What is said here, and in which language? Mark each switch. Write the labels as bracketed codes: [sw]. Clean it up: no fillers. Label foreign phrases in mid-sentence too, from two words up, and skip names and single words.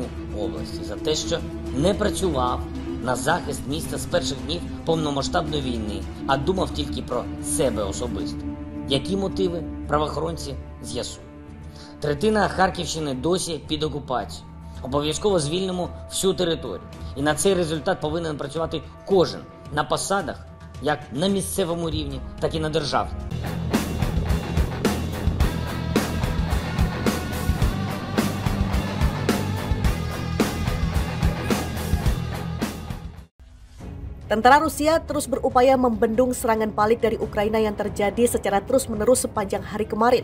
[uk] області за те, що не працював на захист міста з перших днів повномасштабної війни, а думав тільки про себе особисто. Які мотиви правоохоронці з'ясують. Третина Харківщини досі під окупацією. Обов'язково звільнимо всю територію. І на цей результат повинен працювати кожен на посадах, як на місцевому рівні, так і на державному. [id] Tentara Rusia terus berupaya membendung serangan balik dari Ukraina yang terjadi secara terus-menerus sepanjang hari kemarin.